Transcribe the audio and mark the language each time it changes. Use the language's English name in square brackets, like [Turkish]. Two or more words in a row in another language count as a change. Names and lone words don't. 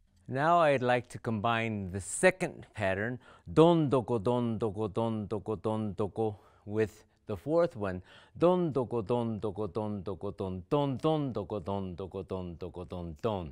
[English] Now I'd like to combine the second pattern, don doko don doko don doko don doko, with the fourth one, don doko don doko don doko don don don doko don doko don doko don don.